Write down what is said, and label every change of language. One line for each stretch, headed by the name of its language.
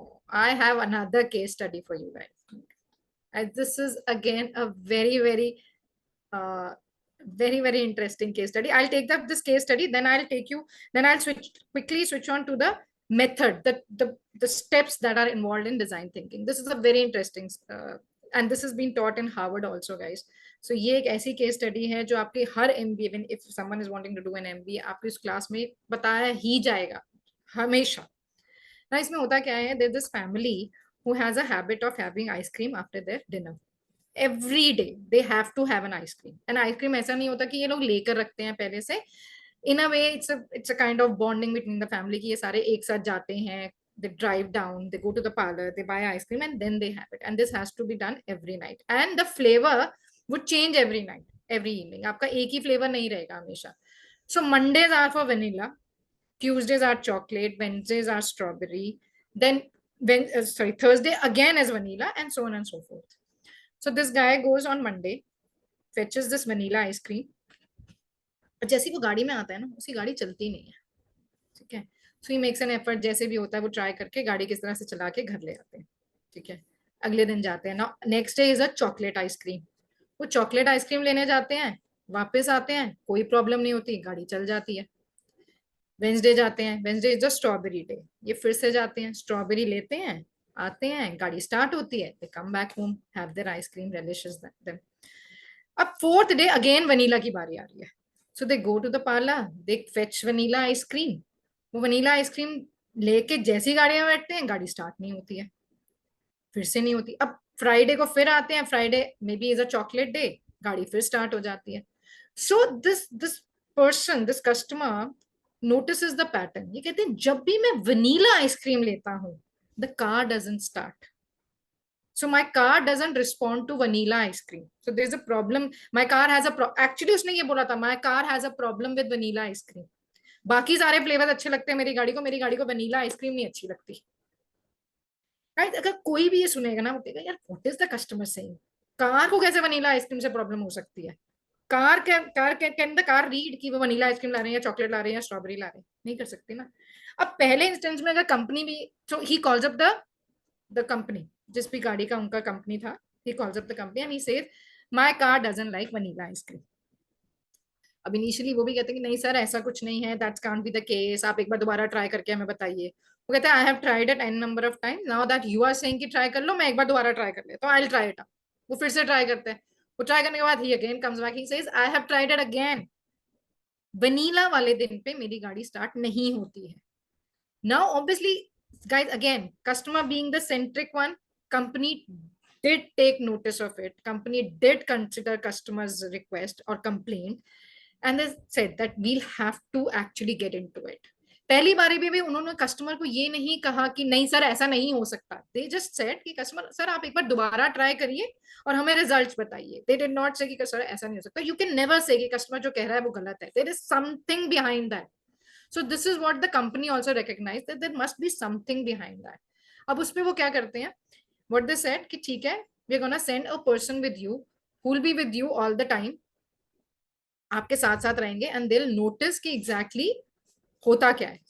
English: I have another case study for you guys. And this is again a very, very interesting case study. I'll take up this case study, then I'll quickly switch on to the method, the steps that are involved in design thinking. This is a very interesting, and this has been taught in Harvard also, guys.
Hindi: So ये एक ऐसी case study है जो आपके हर MBA,
English: if someone is wanting to do an MBA,
Hindi: आपको इस class में बताया ही जाएगा हमेशा. Now इसमें होता क्या है?
English: There's this family who has a habit of having ice cream after their dinner. Every day they have to have an ice cream.
Hindi: And ice cream ऐसा नहीं होता कि ये लोग लेकर रखते हैं पहले से.
English: In a way, it's a kind of bonding between the family
Hindi: कि ये सारे एक साथ जाते हैं.
English: They drive down, they go to the parlor, they buy ice cream, and then they have it. And this has to be done every night. And the flavor would change every night, every evening.
Hindi: आपका एक ही flavor नहीं रहेगा हमेशा.
English: So Mondays are for vanilla. Tuesdays are chocolate, Wednesdays are strawberry, then Thursday again is vanilla, and so on and so forth. So this guy goes on Monday, fetches this vanilla ice cream.
Hindi: जैसे वो गाड़ी में आता है ना, उसकी गाड़ी चलती नहीं है, ठीक है.
English: So he makes an effort,
Hindi: जैसे भी होता है वो ट्राई करके गाड़ी किस तरह से चला के घर ले आते हैं, ठीक है. अगले दिन जाते हैं.
English: Now next day is a chocolate ice cream.
Hindi: वो चॉकलेट आइसक्रीम लेने जाते हैं, वापस आते हैं, कोई प्रॉब्लम नहीं होती, गाड़ी चल जाती है. वेंसडे जाते हैं,
English: Wednesday is the strawberry day.
Hindi: ये फिर से जाते हैं, स्ट्रॉबेरी लेते हैं, आते हैं, गाड़ी स्टार्ट होती है,
English: They come back home, have their ice cream, delicious them.
Hindi: अब फोर्थ डे अगेन वनीला की बारी आ रही है.
English: So they go to the parlour, they fetch vanilla ice cream.
Hindi: वो वनीला आइसक्रीम लेके जैसी गाड़ी में बैठते हैं, गाड़ी स्टार्ट नहीं होती है, फिर से नहीं होती. अब फ्राइडे को फिर आते हैं, Friday may be is a chocolate day, गाड़ी फिर स्टार्ट हो जाती है.
English: So this person, this customer notices the pattern.
Hindi: ये कहते हैं जब भी मैं वनीला आइसक्रीम लेता हूं,
English: the car doesn't start. So my car doesn't respond to vanilla ice cream. So there's a problem. My car has a actually
Hindi: उसने ये बोला था,
English: my car has a problem with vanilla ice cream.
Hindi: बाकी सारे flavour अच्छे लगते हैं मेरी गाड़ी को वनीला आइसक्रीम नहीं अच्छी लगती. राइट? अगर कोई भी ये सुनेगा ना, बोलेगा यार
English: what is the customer saying,
Hindi: car को कैसे वनीला आइसक्रीम से प्रॉब्लम हो सकती है?
English: can the car read
Hindi: कि वो वनीला आइसक्रीम ला रहे हैं या चॉकलेट ला रहे हैं या स्ट्रॉबेरी ला रहे हैं? नहीं कर सकती ना.
English: अब पहले इंस्टेंस में अगर कंपनी भी, so he calls up the company,
Hindi: जिस भी गाड़ी का उनका कंपनी था,
English: he calls up the company and he says my car doesn't like vanilla ice cream.
Hindi: अब इनिशियली वो भी कहते हैं कि नहीं सर ऐसा कुछ नहीं है,
English: that's can't be the case,
Hindi: आप एक बार दोबारा ट्राई करके हमें बताइए. वो कहते हैं
English: I have tried it an number of time, now that you are saying
Hindi: कि ट्राई कर लो, मैं एक बार दोबारा ट्राई कर लेता हूं,
English: I will try it.
Hindi: वो फिर से ट्राई करते हैं. वो ट्राई करने के बाद ही
English: Again comes back, he says I have tried it again.
Hindi: Vanilla वाले दिन पे मेरी गाड़ी स्टार्ट नहीं होती है.
English: Now obviously guys, again, customer being the centric one, company did take notice of it, company did consider customers request or complaint, and they said that we'll have to actually get into it.
Hindi: पहली बारी भी उन्होंने customer को ये नहीं कहा कि नहीं सर ऐसा नहीं हो सकता.
English: they just said
Hindi: कि कस्टमर सर आप एक बार दोबारा ट्राई करिए और हमें रिजल्ट्स बताइए.
English: they did not say
Hindi: कि सर ऐसा नहीं हो सकता.
English: you can never say
Hindi: कि कस्टमर जो कह रहा है वो गलत है.
English: there is something behind that. So this is what the company also recognized, that there must be something behind that.
Hindi: अब उस पे वो क्या करते हैं,
English: what they said कि ठीक है, we're gonna send a person with you who will be with you all the time,
Hindi: आपके साथ साथ रहेंगे,
English: and they'll notice कि exactly होता क्या है.